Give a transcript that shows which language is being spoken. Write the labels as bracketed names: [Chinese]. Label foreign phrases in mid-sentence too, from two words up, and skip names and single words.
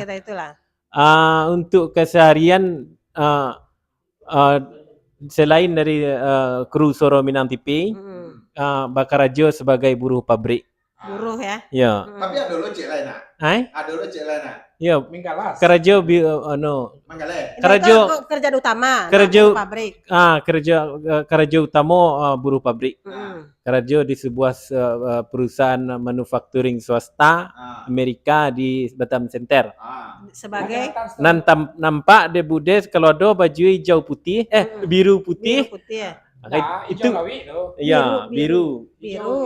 [Indonesian] kita itulah. Untuk keseharian selain dari kru Suruh Minang TV, Bakarajo sebagai buruh pabrik. Buruh ya. Ya. [Minangkabau] Tapi ada lo cek lain nak. Ada lo cek lain nak. [Indonesian] Ya, [Minangkabau] Minggalas. Karajo Manggale. Karajo [Indonesian] Itu kerjaan utama. [Minangkabau] Karajo- [Indonesian] buruh pabrik. [Minangkabau] Karajo utama buruh pabrik. Mm. [Indonesian] Karajo di sebuah perusahaan manufacturing swasta Amerika di Batam Center. Sebagai Nampak de Budes kalau ada baju hijau putih, biru putih. biru putih ya. Nah, Itu [Minangkabau] hijau lawik tu. [Indonesian] ya, biru. Biru.